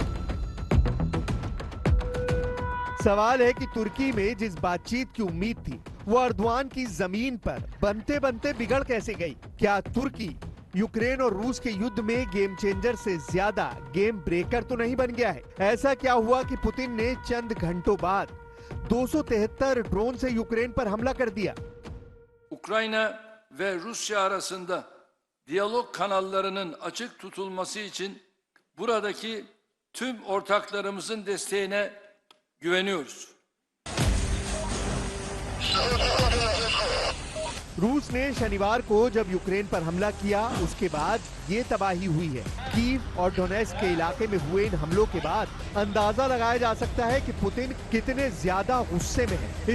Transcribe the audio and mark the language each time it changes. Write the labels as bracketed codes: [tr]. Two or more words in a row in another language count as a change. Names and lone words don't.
[hi] सवाल है कि तुर्की में जिस बातचीत की उम्मीद थी वो अर्दवान की जमीन पर बनते बनते बिगड़ कैसे गई? क्या तुर्की यूक्रेन और रूस के युद्ध में [en] game changer [hi] से ज्यादा [en] game breaker [hi] तो नहीं बन गया है? ऐसा क्या हुआ कि पुतिन ने चंद घंटों बाद 273 ड्रोन से यूक्रेन पर हमला कर दिया? [tr] Ukrayna ve Rusya arasında diyalog kanallarının açık tutulması için buradaki tüm ortaklarımızın desteğine güveniyoruz. [hi] रूस ने शनिवार को जब यूक्रेन पर हमला किया, उसके बाद ये तबाही हुई है। कीव और डोनेस्क के इलाके में हुए इन हमलों के बाद अंदाजा लगाया जा सकता है कि पुतिन कितने ज्यादा गुस्से में है।